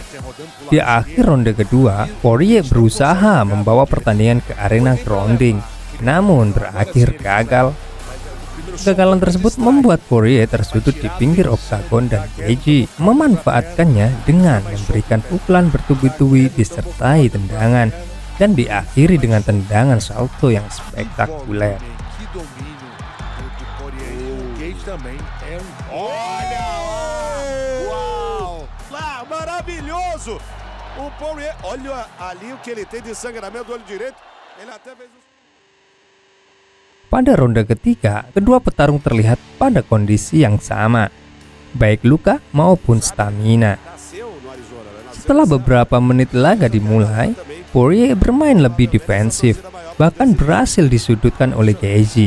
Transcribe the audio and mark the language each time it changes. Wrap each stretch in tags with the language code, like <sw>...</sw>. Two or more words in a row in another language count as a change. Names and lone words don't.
<id>Di akhir ronde kedua, Poirier berusaha membawa pertandingan ke arena grounding, namun berakhir gagal. Kegagalan tersebut membuat Poirier tersudut di pinggir oktagon dan Gaethje memanfaatkannya dengan memberikan pukulan bertubi-tubi disertai tendangan dan diakhiri dengan tendangan salto yang spektakuler.</id> <pt>Maravilhoso! O Poirier, olha ali o que ele tem de sangramento do olho direito. Ele até fez</pt> <id>Pada ronde ketiga, kedua petarung terlihat pada kondisi yang sama, baik luka maupun stamina. Setelah beberapa menit laga dimulai, Poirier bermain lebih defensif, bahkan berhasil disudutkan oleh Gaethje.</id>